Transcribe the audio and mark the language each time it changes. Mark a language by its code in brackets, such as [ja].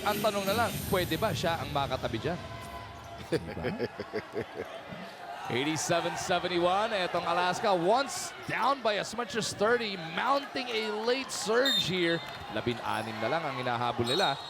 [tl] Ang tanong na lang, pwede ba siya ang makatabi dyan? [en] 87-71, etong Alaska once down by as much as 30, mounting a late surge here. [tl] 16 na lang ang hinahabol nila.